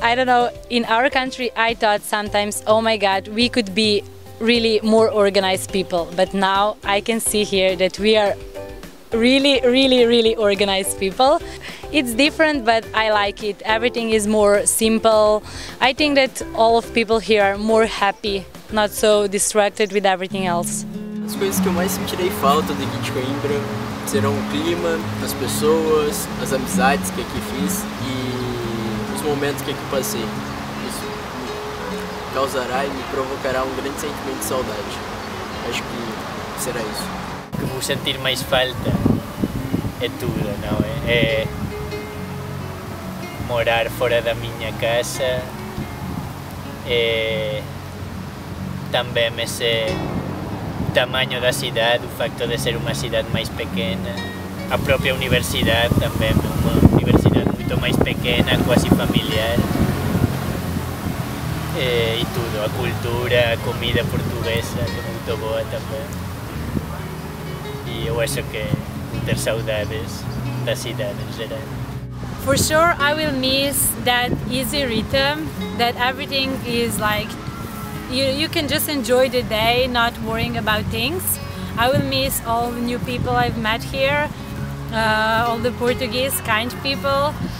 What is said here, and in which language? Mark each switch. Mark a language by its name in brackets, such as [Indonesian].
[English] I don't know, in our country I thought sometimes, oh my god, we could be really more organized people, but now I can see here that we are really organized people. It's different, but I like it. Everything is more simple. I think that all of people here are more happy, not so distracted with everything else. [Portuguese] As coisas que eu mais sentirei falta daqui de Coimbra serão o clima, as pessoas, as amizades que aqui fiz e os momentos que aqui passei. Isso me causará e me provocará um grande sentimento de saudade. Acho que será isso. O que vou sentir mais falta é tudo, não é? É morar fora da minha casa, é também esse tamanho da cidade, o facto de ser uma cidade mais pequena, a própria universidade também, uma universidade muito mais pequena, quase familiar, e tudo, a cultura, a comida portuguesa, que é muito boa também. E eu acho que vou ter saudades da cidade em geral. [English] For sure, I will miss that easy rhythm, that everything is like, you can just enjoy the day, not worrying about things. I will miss all the new people I've met here, all the Portuguese kind people.